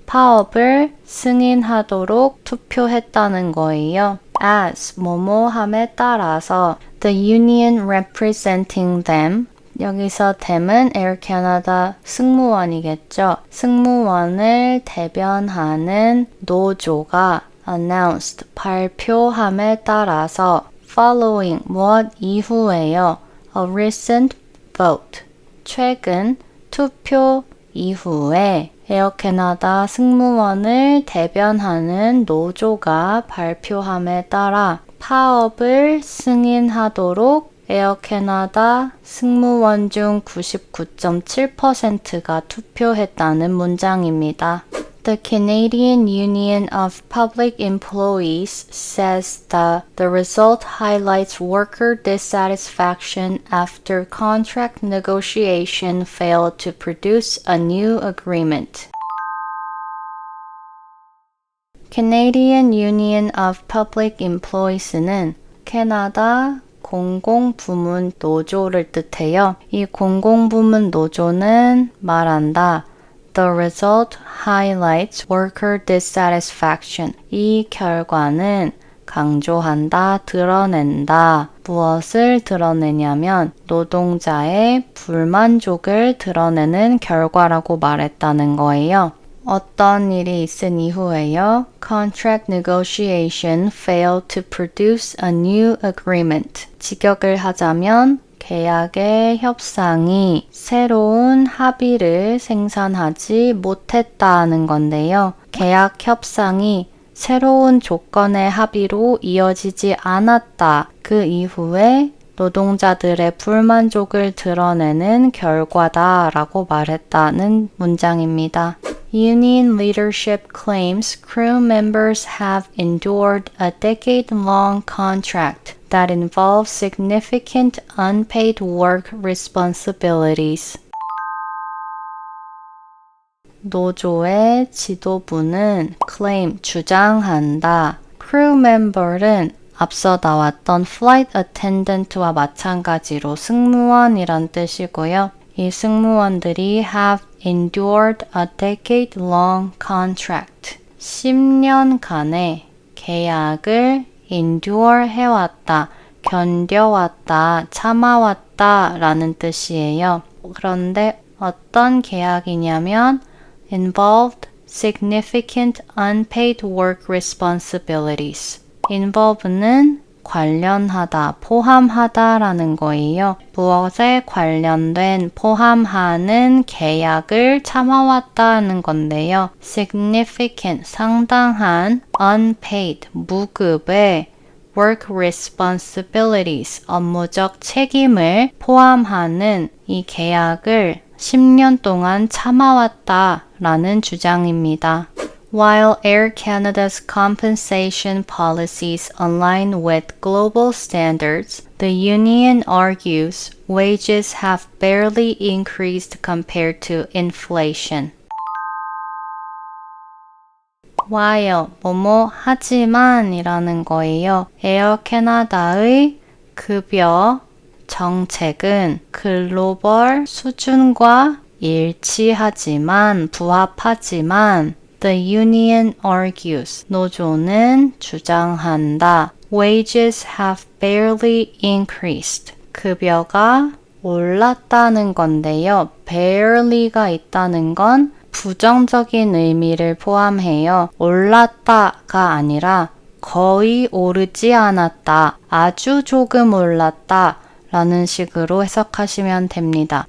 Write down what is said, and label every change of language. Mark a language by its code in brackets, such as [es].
[ko] 파업을 승인하도록 투표했다는 거예요. As, 뭐뭐함에 따라서 [en] the union representing them, [ko] 여기서 them은 Air Canada 승무원이겠죠. 승무원을 대변하는 노조가 announced, 발표함에 따라서 following, 무엇 이후에요. [en] A recent vote, [ko] 최근 투표 이후에 에어 캐나다 승무원을 대변하는 노조가 발표함에 따라 파업을 승인하도록 에어 캐나다 승무원 중 99.7%가 투표했다는 문장입니다. [en] The Canadian Union of Public Employees says that the result highlights worker dissatisfaction after contract negotiation failed to produce a new agreement. [ko] Canadian Union of Public Employees는 캐나다 공공부문 노조를 뜻해요. 이 공공부문 노조는 말한다. [en] The result highlights worker dissatisfaction. [ko] 이 결과는 강조한다, 드러낸다. 무엇을 드러내냐면 노동자의 불만족을 드러내는 결과라고 말했다는 거예요. 어떤 일이 있은 이후에요. [en] Contract negotiation failed to produce a new agreement. [ko] 직역을 하자면 계약의 협상이 새로운 합의를 생산하지 못했다는 건데요. 계약 협상이 새로운 조건의 합의로 이어지지 않았다. 그 이후에 노동자들의 불만족을 드러내는 결과다라고 말했다는 문장입니다. [en] Union leadership claims crew members have endured a decade-long contract that involves significant unpaid work responsibilities. [ko] 노조의 지도부는 claim, 주장한다. crew member는 앞서 나왔던 flight attendant와 마찬가지로 승무원이란 뜻이고요. 이 승무원들이 [en] have endured a decade-long contract. [ko] 10년간의 계약을 endure 해왔다, 견뎌왔다, 참아왔다 라는 뜻이에요. 그런데 어떤 계약이냐면 [en] involved significant unpaid work responsibilities. [ko] involve는 관련하다, 포함하다라는 거예요. 무엇에 관련된 포함하는 계약을 참아왔다는 건데요. significant, 상당한, unpaid, 무급의 [en] work responsibilities, [ko] 업무적 책임을 포함하는 이 계약을 10년 동안 참아왔다라는 주장입니다. [en] While Air Canada's compensation policies align with global standards, the union argues wages have barely increased compared to inflation. [ko] while 뭐뭐 하지만 이라는 거예요. 에어 캐나다의 급여 정책은 글로벌 수준과 일치하지만 부합하지만 [en] the union argues [ko] 노조는 주장한다. [en] Wages have barely increased. [ko] 급여가 올랐다는 건데요. barely가 있다는 건 부정적인 의미를 포함해요. 올랐다가 아니라 거의 오르지 않았다. 아주 조금 올랐다. 라는 식으로 해석하시면 됩니다.